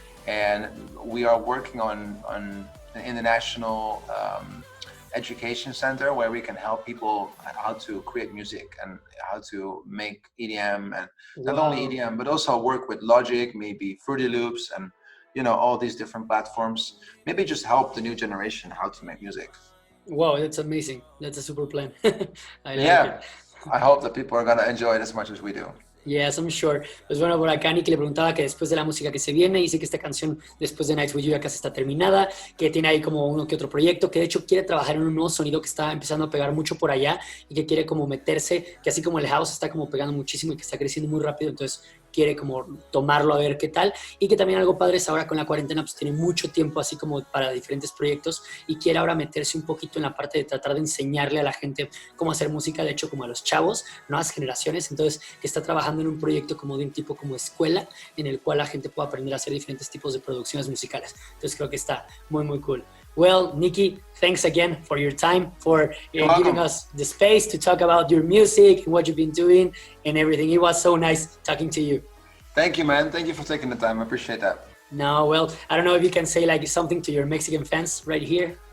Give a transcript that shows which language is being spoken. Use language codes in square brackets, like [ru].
[en] And we are working on an international education center where we can help people how to create music and how to make EDM, and not only EDM but also work with Logic, maybe Fruity Loops, and you know, all these different platforms. Maybe just help the new generation how to make music. Wow, that's amazing. That's a super plan. I like it. I hope that people are gonna enjoy it as much as we do. Yes, I'm sure. [es] Pues bueno, por acá Nicky le preguntaba que después de la música que se viene, dice que esta canción después de Nights With You ya casi está terminada, que tiene ahí como uno que otro proyecto, que de hecho quiere trabajar en un nuevo sonido que está empezando a pegar mucho por allá y que quiere como meterse, que así como el house está como pegando muchísimo y que está creciendo muy rápido, entonces quiere como tomarlo a ver qué tal, y que también algo padre es ahora con la cuarentena pues tiene mucho tiempo así como para diferentes proyectos y quiere ahora meterse un poquito en la parte de tratar de enseñarle a la gente cómo hacer música, de hecho como a los chavos, nuevas generaciones, entonces que está trabajando en un proyecto como de un tipo como escuela en el cual la gente pueda aprender a hacer diferentes tipos de producciones musicales, entonces creo que está muy muy cool. [en] Well, Nicky, thanks again for your time, for giving us the space to talk about your music and what you've been doing and everything. It was so nice talking to you. Thank you, man. Thank you for taking the time. I appreciate that. No, well, I don't know if you can say like something to your Mexican fans right here.